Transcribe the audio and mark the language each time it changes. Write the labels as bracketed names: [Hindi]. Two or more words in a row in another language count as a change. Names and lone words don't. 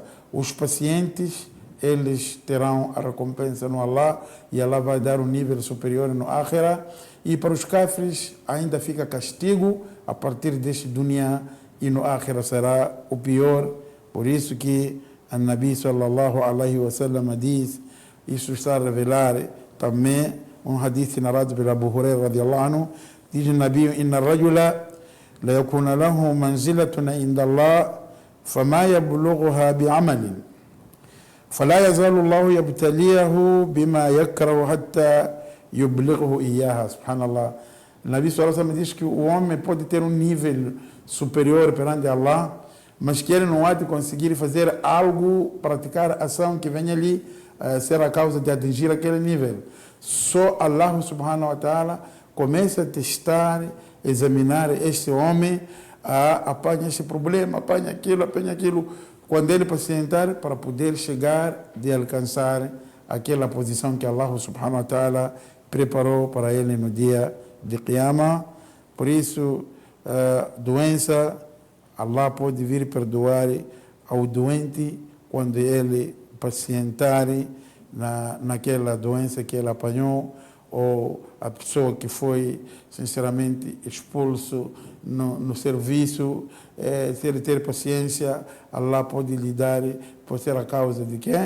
[Portuguese] Os pacientes, eles terão a recompensa no Allah e Allah vai dar um nível superior no Akhirah. E para os kafirs ainda fica castigo a partir deste dunya, e no Akhirah será o pior. Por isso que a Nabi [Arabic] صلى الله عليه وسلم [Portuguese] diz, isso está a revelar também um hadith narrado pelo Abu Huraira [Arabic] رضي الله عنه, [Portuguese] diz o Nabi: [Arabic] "إن الرجل لا يكون له منزلة عند الله فما يبلغها بعمل فلا يزال الله يبتليه بما يكره حتى يبلغه إياها سبحان الله. [Portuguese] O Nabi [Arabic] صلى الله عليه وسلم [Portuguese] diz que o homem pode ter um nível superior perante Allah, mas que ele não há de conseguir fazer algo, praticar ação que venha ali ser a causa de atingir aquele nível. Só Allah [Arabic] سبحانه وتعالى [Portuguese] começa a testar, examinar este homem, apanha este problema, apanha aquilo, quando ele pacientar, para poder chegar de alcançar aquela posição que Allah [Arabic] سبحانه وتعالى [Portuguese] preparou para ele no dia de Qiyamah. Por isso, doença, Allah pode vir perdoar ao doente quando ele pacientar naquela doença que ele apanhou, ou a pessoa que foi, sinceramente, expulso no serviço, se ele ter paciência, Allah pode lhe dar, pode ser a causa de quê?